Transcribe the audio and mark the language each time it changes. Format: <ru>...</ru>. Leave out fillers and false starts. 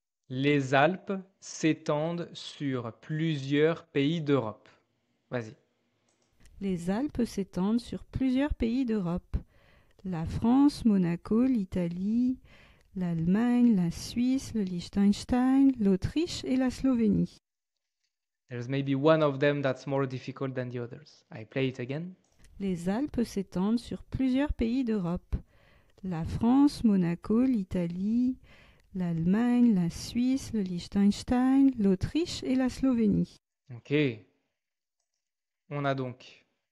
<fr>Les Alpes s'étendent sur plusieurs pays d'Europe. Vas-y. Les Alpes s'étendent sur plusieurs pays d'Europe. La France, Monaco, l'Italie, l'Allemagne, la Suisse, le Liechtenstein, l'Autriche et la Slovénie.</fr> <en>There's maybe one of them that's more difficult than the others. I play it again.</en> <fr>Les Alpes s'étendent sur plusieurs pays d'Europe. La France, Monaco, l'Italie, l'Allemagne, la Suisse, le Liechtenstein, l'Autriche et la Slovénie. Ok. On a donc</fr>